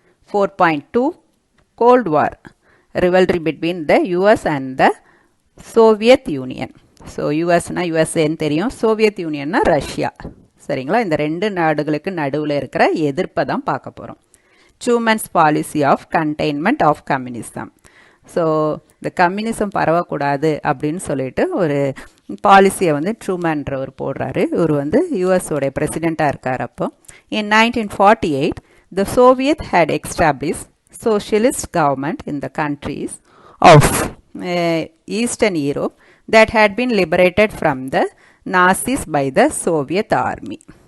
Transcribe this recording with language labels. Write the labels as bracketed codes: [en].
[en] 4.2, Cold War, Rivalry between the US and the Soviet Union. [ta] So US na USA தெரியும், Soviet Union na Russia. சரிங்களா, இந்த ரெண்டு நாடுகளுக்கு நடுவில் இருக்கிற எதிர்ப்பை தான் பார்க்க போகிறோம். [en] Truman's policy of containment of communism. [ta] So இந்த கம்யூனிசம் பரவக்கூடாது அப்படின்னு சொல்லிட்டு ஒரு பாலிசியை வந்து ட்ரூமேன்றவர் போடுறாரு. இவர் வந்து யூஎஸோடைய பிரசிடெண்ட்டாக இருக்கார். அப்போ இன் [en] 1948 the Soviet had established socialist government in the countries of Eastern Europe that had been liberated from the Nazis by the Soviet army.